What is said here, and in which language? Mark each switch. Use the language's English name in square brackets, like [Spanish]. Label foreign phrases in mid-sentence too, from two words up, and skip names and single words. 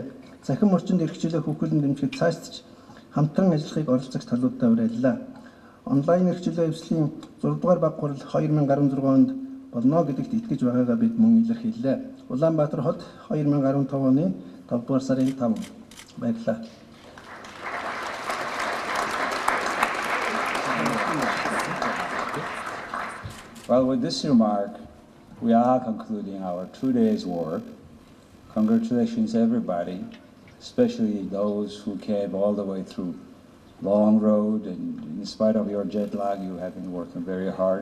[Mongolian] Захин орчинд эрх чөлөө хөхүүлэн дэмжихэд цаашдч хамтран ажиллахыг оролцогч талуудаа уриаллаа. Онлайн эрх чөлөө эвслийн 6 дугаар баг хурал 2016 онд болно гэдэгт итгэж байгаагаа бид мөн илэрхийллээ. Улаанбаатар хот 2015 оны 5 дугаар сарын 5. Баярлалаа. [English] Well, with this remark, we are concluding our 2 days' work. Congratulations, everybody, especially those who came all the way through long road, and in spite of your jet lag, you have been working very hard.